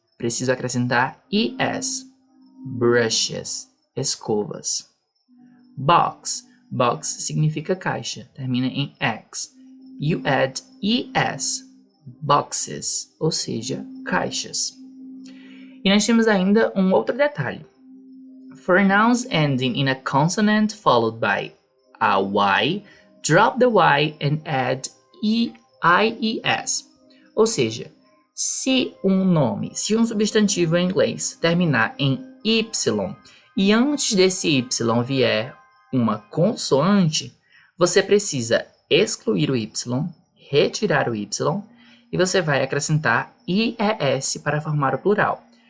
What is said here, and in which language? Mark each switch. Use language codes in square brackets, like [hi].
[pt] Preciso acrescentar es. Brushes. Escovas. Box. Box significa caixa. Termina em x. You add es. Boxes. Ou seja, caixas. E nós temos ainda um outro detalhe. [en] For nouns ending in a consonant followed by a y, drop the y and add ies. [pt] Ou seja, se um substantivo em inglês terminar em y e antes desse y vier uma consoante, você precisa excluir o y, retirar o y e você vai acrescentar ies para formar o plural.